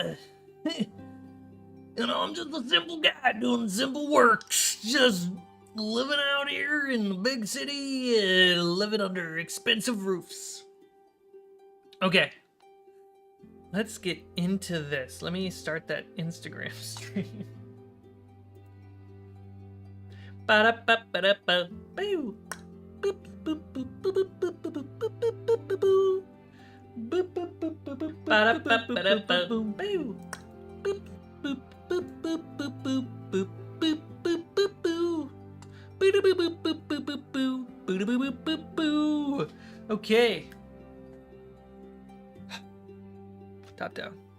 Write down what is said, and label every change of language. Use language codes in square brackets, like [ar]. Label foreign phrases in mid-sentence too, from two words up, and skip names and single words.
[en] You know, I'm just a simple guy doing simple works. Just living out here in the big city, living under expensive roofs. Okay. Let's get into this. Let me start that Instagram stream. Ba-da-ba-ba-da-ba. Boo. Boop, boop, boop, boop, boop, boop, boop, boop, boop, boop, boop, boo. Boop, boop, boop, boop, boop, ba-da-ba-ba-da-ba. Boo. Boop, boop, boop, boop, boop, boop, boop, boop, boop, boop, boop, boo. Boo, boop, boop, boop, boop, boop, boo. Boo, boop, boop, boop, boo. Okay. Top down.